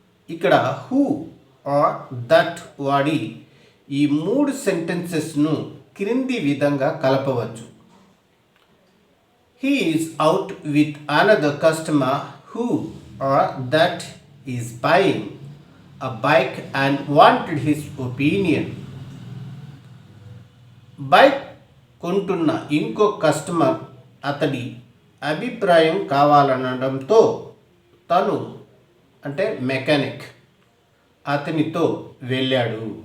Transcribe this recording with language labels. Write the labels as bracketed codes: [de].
[te] ఇక్కడ who are that వాడి ఈ మూడు సెంటెన్సెస్ను క్రింది విధంగా కలపవచ్చు. [en] He is out with another customer who or that is buying a bike and wanted his opinion. [te] Bike కొంటున్న ఇంకో కస్టమర్ అతడి అభిప్రాయం కావాలనడంతో తను అంటే మెకానిక్ అతనితో వెళ్ళాడు.